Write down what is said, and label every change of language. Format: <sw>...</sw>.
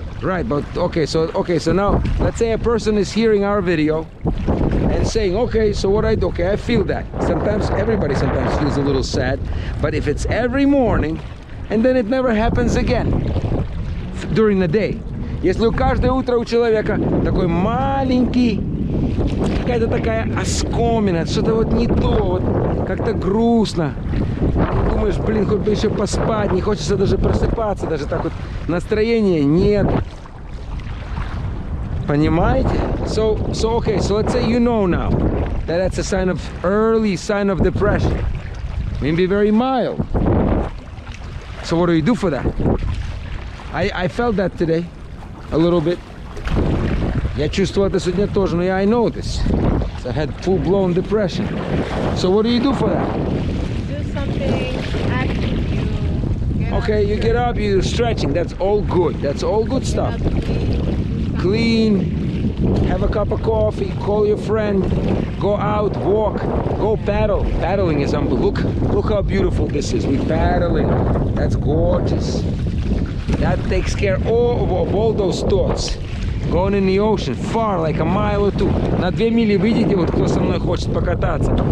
<en>Right, but okay, so now let's say a person is hearing our video and saying, okay, so what I do? Okay, I feel that. Everybody sometimes feels a little sad, but if it's every morning and then it never happens again during the day.</en> <ru>Если каждое утро у человека такой маленький, какая-то такая оскомина, что-то вот не то, вот как-то грустно. Думаешь, блин, хоть бы еще поспать, не хочется даже просыпаться, даже так вот настроения нет. Понимаете?</ru> <en>So okay, so let's say you know now that that's a early sign of depression. Maybe very mild. So what do you do for that? I felt that today a little bit.</en> <ru>Я чувствовал это сегодня тоже, но</ru> <en>I know this. So I had full-blown depression. So what do you do for that? Do something active. Okay, you get up, you do stretching. That's all good. That's all good stuff. Clean, have a cup of coffee, call your friend, go out, walk, go paddle. Paddling is unbelievable. Look how beautiful this is. We're paddling. That's gorgeous. That takes care of all those thoughts. Going in the ocean, far, like a mile or two.</en> <ru>На 2 мили, видите, вот кто со мной хочет покататься?</ru>